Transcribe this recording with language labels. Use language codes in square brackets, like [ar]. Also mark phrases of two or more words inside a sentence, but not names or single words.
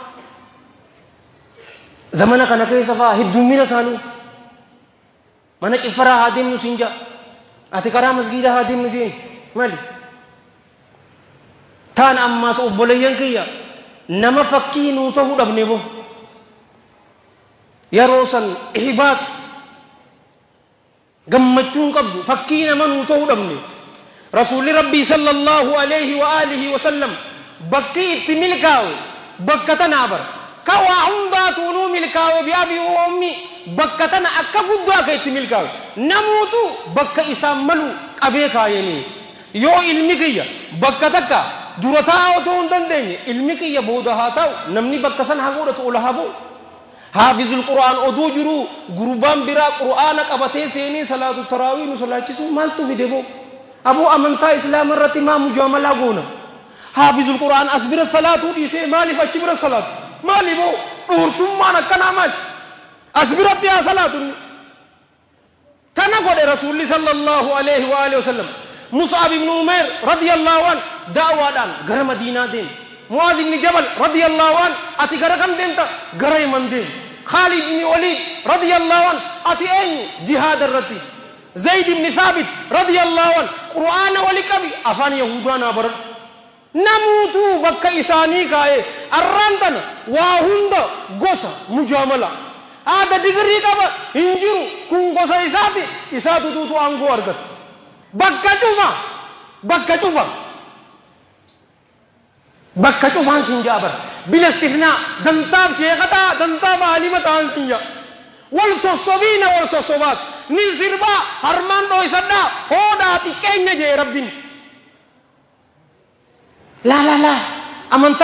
[om] zamana kana keessa faa heddummina isaanii mana ciffaraa haa deemnu siin jaa ati karaa masgiidaa haa deemnu jeen maali taan ammaas obboleeyyan kiyya nama fakkii nuu ta'uu dhabne boo yeroo san ihbaat gammachuun qabdu fakkii nama nuu ta'uu dhabne rasuulli rabbii [ar] صلى الله عليه وعلى آله وسلم [om] bakki itti milkaa'u bakka tanaa bara ka waa hundaatu nuu milkaa'u [ar] بأبي وأمي [om] bakka tana akka guddaa akka itti milkaa'u namuutu bakka isaan malu qabee kaayanii yoo ilmi kiyya bakka takka dura taa'aa otoo hin dandeenye ilmi kiyya booda haa ta'u namni bakka san haa godhatu ola haa bu'u [ar] حافظ القرآن [om] oduu jiru gurbaan biraa qur'aana qabatee seenii salaatu taraawii nu salaachisuu maaltu fide boo aboo amantaa islaama irratti maa mujaamalaa goona [ar] حافظ القرآن [om] as bira salaatuu dhiisee maaliif achi bira salaatu maali boo dhuurtummaan akkanaa maali as biratti haa salaatu kana godhe rasuulli [ar] صلى الله عليه وعلى آله وسلم [om] mus'ab ibn umair radiyallahu an da'waadhaan gara madiinaa deeme mu'aadh ibn jabal [ar] رضي الله عن [om] ati gara kam deemta gara yaman deeme khalid ibn walid [ar] رضي الله عن [om] ati eenyu jihaada irratti zayd ibn thabit [ar] رضي الله عن [om] qur'aana wali qabi afaan yahudaanaa baradhu namuutu bakka isaanii kaa'ee arraantana waa hunda gosa mujaamala haada digirii qaba hin jiru kun gosa isaati isaatu tuutu aangoo argata bakka cufaan sin jaabar bila istifnaa dantaaf sheekataa dantaaf aalima ta'an sin jaa wal sossobiina wal sossobaat ni sirbaa harmaan dhoysadhaa hoodhaa xiqqeenya jee rabbiin laa amantaa